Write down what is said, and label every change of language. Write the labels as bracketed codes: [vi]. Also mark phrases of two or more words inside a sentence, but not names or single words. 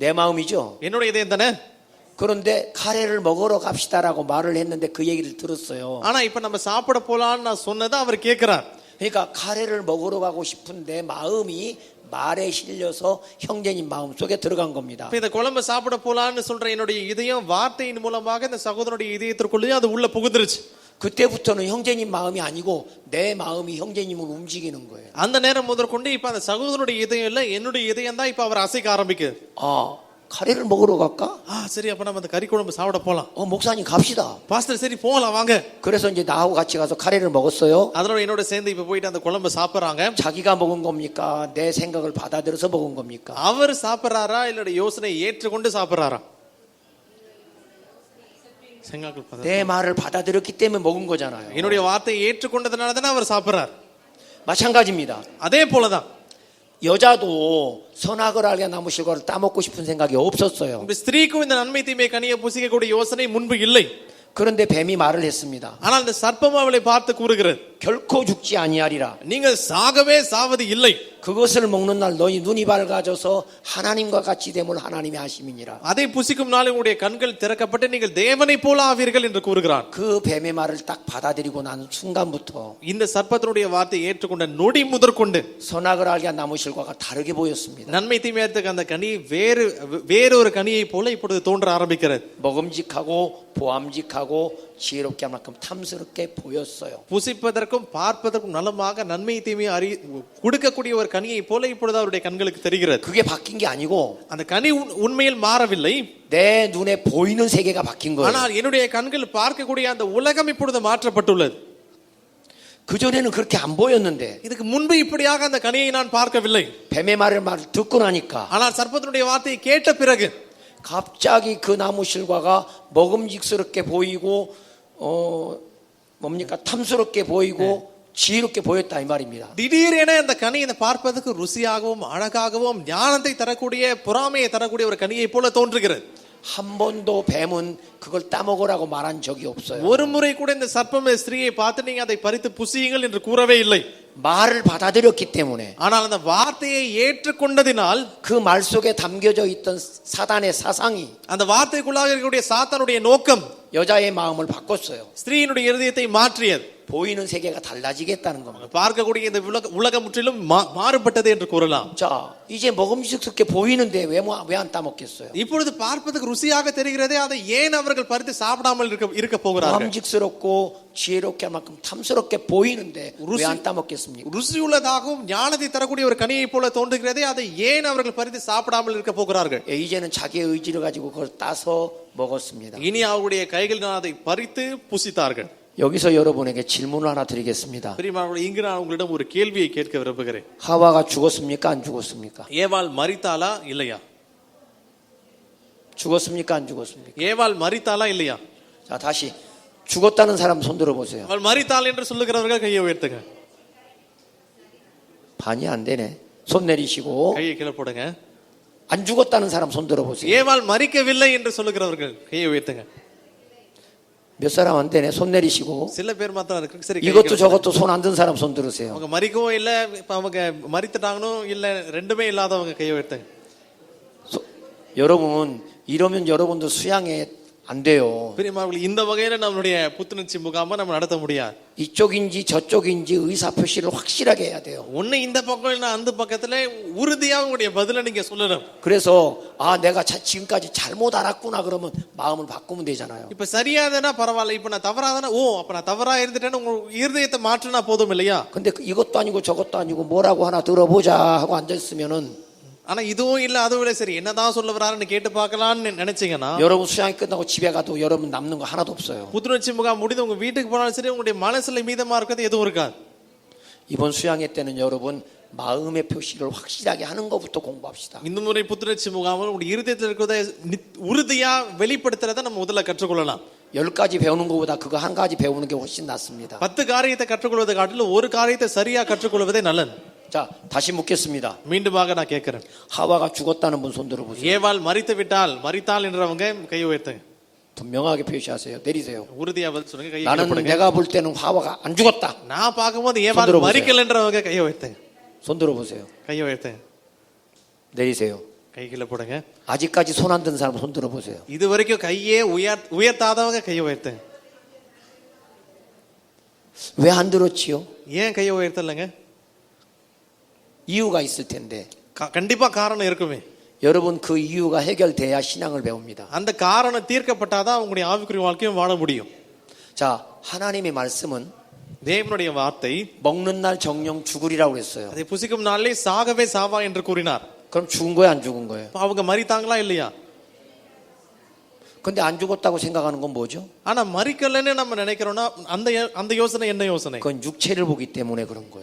[ko] 내 마음이죠. [ta] என்னுடைய இதயம் தானே. [ko] 그런데 카레를 먹으러 갑시다라고 말을 했는데 그 얘기를 들었어요. [ta] ஆனா இப்ப நம்ம சாப்பிட போலான்னு நான் சொன்னதை அவர் கேட்கிறார். [ko] 그러니까 카레를 먹으러 가고 싶은데 마음이 말에 실려서 형제님 마음 속에 들어간 겁니다. [ta] இப்ப இந்த குழம்பு சாப்பிட போலான்னு சொல்ற என்னுடைய இதயம் வார்த்தையின் மூலமாக இந்த சகோதரனுடைய இதயத்திற்குள்ளேயே அது உள்ள புகுந்துருச்சு. [ko] 그때부터는 형제님 마음이 아니고 내 마음이 형제님을 움직이는 거예요. [ta] அந்த நேரம் முதற்கொண்டு இப்ப அந்த சகோதரனுடைய இதயம் இல்ல, என்னுடைய இதயம் தான் இப்ப அவர் அசைக்க ஆரம்பிக்குது. [ko] 아, 카레를 먹으러 갈까? [ta] சரி, அப்ப நம்ம அந்த கறி குழம்பு சாப்பிட போலாம். [ko] 목사님 갑시다. [ta] பாஸ்டர் சரி போலாம் வாங்க. [ko] 그래서 이제 나하고 같이 가서 카레를 먹었어요. [ta] அதனால என்னோட சேர்ந்து இப்ப போயிட்டு அந்த குழம்பு சாப்பிடுறாங்க. [ko] 자기가 먹은 겁니까? 내 생각을 받아들여서 먹은 겁니까? [ta] அவர் சாப்பிடுறாரா இல்ல யோசனை ஏற்றுக்கொண்டு சாப்பிடுறாரா? [ko] 생각을 받아. 내 말을 받아들였기 때문에 먹은 거잖아요. [ta] என்னுடைய வார்த்தையை ஏற்றுக்கொண்டதனால தானே அவர் சாப்பிடுறார். [ko] 마찬가지입니다. [ta] அதே போலதான் [ko] 여자도 선악을 알게 나무 실과를 따먹고 싶은 생각이 없었어요. [ta] ஸ்திரீக்கும் இந்த நன்மை தீமை கனியை புசிக்கக்கூடிய யோசனை முன்பு இல்லை. [ko] 그런데 뱀이 말을 했습니다. [ta] ஆனால் இந்த சர்ப்பம் அவளை பார்த்து கூறுகிறது, [ko] 결코 죽지 아니하리라. [ta] நீங்கள் சாகவே சாவது இல்லை. [ko] 그것을 먹는 날 너희 눈이 밝아져서 하나님과 같이 됨을 하나님이 아심이니라. [ta] அதை புசிக்கும் நாள் உங்களுடைய கண்கள் திறக்கப்பட்டு நீங்கள் தேவனை போல ஆவீர்கள் என்று கூறுகிறார். [ko] 그 뱀의 말을 딱 받아들이고 난 순간부터 [ta] இந்த சர்ப்பத்தினுடைய வார்த்தையை ஏற்றுக்கொண்ட நொடி முதற்கொண்டு [ko] 선악을 알게 한 나무 실과가 다르게 보였습니다. [ta] நன்மை தீமையத்துக்கு அந்த கனி வேறொரு கனியை போல இப்பொழுது தோன்ற ஆரம்பிக்கிறது. [ko] 먹음직하고 보암직하고 지혜롭게 할 만큼 탐스럽게 보였어요. [ta] புசிப்பதற்கும் பார்ப்பதற்கும் நலமாக நன்மை தீமை கொடுக்கக்கூடிய ஒரு கனியை போல இப்பொழுது அவருடைய கண்களுக்கு தெரிகிறது. [ko] 그게 바뀐 게 아니고 [ta] அந்த கனி உண்மையில் மாறவில்லை. [ko] 내 눈에 보이는 세계가 바뀐 거예요. [ta] ஆனால் என்னுடைய கண்கள் பார்க்கக்கூடிய அந்த உலகம் இப்பொழுது மாற்றப்பட்டுள்ளது. [ko] 그 전에는 그렇게 안 보였는데 [ta] இதுக்கு முன்பு இப்படியாக அந்த கனியை நான் பார்க்கவில்லை. [ko] 뱀의 말을 듣고 나니까 [ta] ஆனால் சர்ப்பத்தினுடைய வார்த்தையை கேட்ட பிறகு [ko] 갑자기 그 나무 실과가 먹음직스럽게 보이고 뭡니까 탐스럽게 보이고 지혜롭게 보였다 이 말입니다. [ta] திடீரென அந்த கனியை பார்ப்பதற்கு ருசியாகவும் அழகாகவும் ஞானத்தை தரக்கூடிய பொறாமையை தரக்கூடிய ஒரு கனியை போல தோன்றுகிறது. [ko] 한 번도 뱀은 그걸 따먹으라고 말한 적이 없어요. [ta] ஒரு முறை கூட இந்த சர்ப்பம் ஸ்திரீயை பார்த்து நீங்க அதை பறித்து புசியுங்கள் என்று கூறவே இல்லை. [ko] 말을 받아들였기 때문에 [ta] ஆனால் அந்த வார்த்தையை ஏற்றுக்கொண்டதினால் [ko] 그 말 속에 담겨져 있던 사단의 사상이 [ta] அந்த வார்த்தைக்குள்ளாக இருக்கக்கூடிய சாத்தானுடைய நோக்கம் [ko] 여자의 마음을 바꿨어요. [ta] ஸ்திரீயினுடைய இருதயத்தை மாற்றியது. [ko] 보이는 세계가 달라지겠다는 겁니다. [ta] பார்க்கக்கூடிய இந்த உலகம் முற்றிலும் மாறுபட்டது என்று கூறலாம். [ko] 자, 이제 먹음직스럽게 보이는데 왜 안 따먹겠어요? [ta] இப்பொழுது பார்ப்பதற்கு ருசியாக தெரிகிறதே, அதை ஏன் அவர்கள் பறித்து சாப்பிடாமல் இருக்க போகிறார்கள்? [ko] 먹음직스럽고 지혜롭게 할 만큼 탐스럽게 보이는데 왜 안 따먹겠습니까? [ta] ருசியுள்ளதாகவும் ஞானத்தை தரக்கூடிய ஒரு கனியை போல தோன்றுகிறதே, அதை ஏன் அவர்கள் பறித்து சாப்பிடாமல் இருக்க போகிறார்கள்? [ko] 이제는 자기의 의지를 가지고 그걸 따서 먹었습니다. [ta] இனி அவருடைய கைகளில் அதை பறித்து புசித்தார்கள். [ko] 여기서 여러분에게 질문을 하나 드리겠습니다. [ta] பிரியமானவர்களே, இங்கு நான் உங்களிடம் ஒரு கேள்வியை கேட்க விரும்புகிறேன். [ko] 하와가 죽었습니까? 안 죽었습니까? [ta] ஏவாள் மரித்தாளா இல்லையா? [ko] 죽었습니까? 안 죽었습니까? [ta] ஏவாள் மரித்தாளா இல்லையா? [ko] 자, 다시 죽었다는 사람 손 들어보세요. [ta] அவள் மரித்தாள் என்று சொல்லுகிறவர்கள் கையை உயர்த்துங்க. [ko] 반이 안 되네. 손 내리시고. [ta] கையை கீழே போடுங்க. [ko] 안 죽었다는 사람 손 들어보세요. [ta] ஏவாள் மரிக்கவில்லை என்று சொல்லுகிறவர்கள் கையை உயர்த்துங்க. [ko] 몇 사람 안 되네. 손 내리시고. [ta] சில பேர் மாத்திரம் இருக்கு. சரி, [ko] 이것도 저것도 손 안 든 사람 손 들으세요. [ta] அவங்க மரிக்கவும் இல்ல, இப்ப அவங்க மரித்துட்டாங்கன்னு இல்ல, ரெண்டுமே இல்லாதவங்க கையை உயர்த்துங்க. [ko] 여러분 이러면 여러분도 수양에 안 돼요. [ta] பிரியமானவர்களே, இந்த வகையில நம்மளுடைய புத்துணர்ச்சி முகாமை நம்ம நடத்த முடியாது. [ko] 이쪽인지 저쪽인지 의사 표시를 확실하게 해야 돼요. [ta] ஒண்ணு இந்த பக்கம் இல்ல அந்த பக்கத்துல உறுதியா உங்களுடைய பதில நீங்க சொல்லணும். [ko] 그래서 내가 지금까지 잘못 알았구나 그러면 마음을 바꾸면 되잖아요. [ta] இப்ப சரியாதானா பரவாயில்ல, இப்ப நான் தவறாதானா, அப்ப நான் தவறா இருந்துட்டேன்னு உங்க இருதயத்தை மாற்றினா போதும் இல்லையா? [ko] 근데 이것도 아니고 저것도 아니고 뭐라고 하나 들어보자 하고 앉아있으면은 [ta] ஆனா இதுவும் இல்ல அதுவும் இல்ல, சரி என்னதான் சொல்ல வராருன்னு கேட்டு பார்க்கலாம்னு நினைச்சீங்கன்னா [ko] 여러분 수양이 끝나고 집에 가도 여러분 남는 거 하나도 없어요. [ta] புத்துணர்ச்சி முகாம் முடிந்து உங்க வீட்டுக்கு போனாலும் சரி, உங்களுடைய மனசுல மீதமா இருக்கிறது எதுவும் இருக்காது. [ko] 이번 수양회 때는 여러분 마음의 표시를 확실하게 하는 것부터 공부합시다. [ta] இந்த முறை புத்துணர்ச்சி முகாமில் உங்களுடைய இருதயத்தில் இருக்கிறத உறுதியா வெளிப்படுத்துறத நம்ம முதல்ல கற்றுக்கொள்ளலாம். [ko] 10가지 배우는 것보다 그거 한 가지 배우는 게 훨씬 낫습니다. [ta] 10 காரியத்தை கற்றுக்கொள்வதை காட்டிலும் ஒரு காரியத்தை சரியா கற்றுக்கொள்வதே நல்லது. [ko] 자, 다시 묻겠습니다. [ta] மீண்டுமாக நான் கேட்கிறேன். [ko] 하와가 죽었다는 분 손 들어보세요. [ta] ஏவாள் மரித்தாள் என்றவங்க கையை உயர்த்துங்க. [ko] 분명하게 표시하세요. 내리세요. [ta] உறுதியா பதில் சொல்லுங்க. கையை [ko] 나는 [ta] போடுங்க. [ko] 내가 볼 때는 하와가 안 죽었다. [ta] நான் பார்க்கும்போது ஏவாள் மரிக்கல என்றவங்க கையை உயர்த்துங்க. [ko] 손 들어보세요. [ta] கையை உயர்த்துங்க. [ko] 내리세요. [ta] கைகளை போடுங்க. [ko] 아직까지 손 안 든 사람 손 들어보세요. [ta] இது வரைக்கும் கையே உயர்த்தாதவங்க கையை உயர்த்து. [ko] 왜 안 들었지요? [ta] ஏன் கையை உயர்த்தலைங்க? [ko] 이유가 있을 텐데. [ta] கண்டிப்பா காரணம் இருக்குமே. [ko] 여러분 그 이유가 해결돼야 신앙을 배웁니다. [ta] அந்த காரணம் தீர்க்கப்பட்டாதான் உங்களுடைய ஆவிக்குரிய வாழ்க்கையும் வாழ முடியும். [ko] 자, 하나님의 말씀은 [ta] தேவனுடைய வார்த்தை [ko] 먹는 날 정령 죽으리라고 그랬어요. [ta] அதை புசிக்கும் நாளிலே சாகவே சாவா என்று கூறினார். [ko] 그럼 죽은 거예요, 안 죽은 거예요? [ta] அவங்க மரித்தாங்களா இல்லையா? [ko] 근데 안 죽었다고 생각하는 건 뭐죠? [ta] ஆனா மரிக்கலன்னு நம்ம நினைக்கிறோம்னா அந்த யோசனை என்ன யோசனை? [ko] 그건 육체를 보기 때문에 그런 거예요.